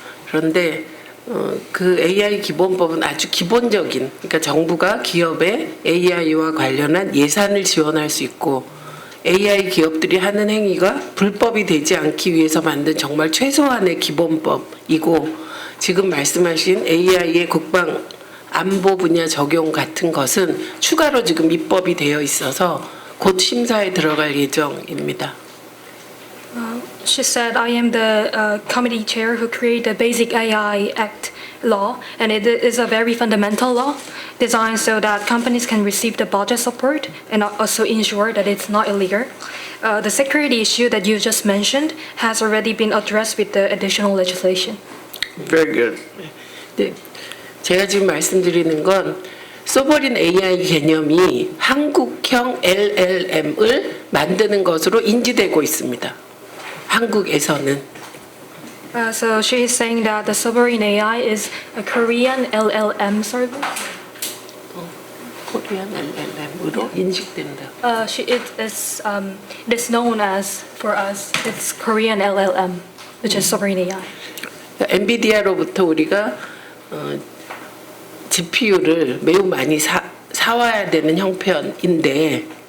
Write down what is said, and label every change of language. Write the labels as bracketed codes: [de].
[ko] 그런데 AI 기본법은 아주 기본적인, 그러니까 정부가 기업에 AI와 관련한 예산을 지원할 수 있고 AI 기업들이 하는 행위가 불법이 되지 않기 위해서 만든 정말 최소한의 기본법이고, 지금 말씀하신 AI의 국방 안보 분야 적용 같은 것은 추가로 지금 입법이 되어 있어서 곧 심사에 들어갈 예정입니다. [en] She said, I am the committee chair who created the Basic AI Act law, and it is a very fundamental law designed so that companies can receive the budget support and also ensure that it's not illegal. The security issue that you just mentioned has already been addressed with the additional legislation. Very good. [ko] 네, 제가 지금 말씀드리는 건 소버린 AI 개념이 한국형 LLM을 만드는 것으로 인지되고 있습니다. 한국에서는. [en] So she is saying that the sovereign AI is a Korean LLM service. [ko] 코리안 LLM으로 인식된다. [en] It is known as, for us, it's Korean LLM, which is sovereign AI. [ko] 엔비디아로부터 우리가 GPU를 매우 많이 사와야 되는 형편인데,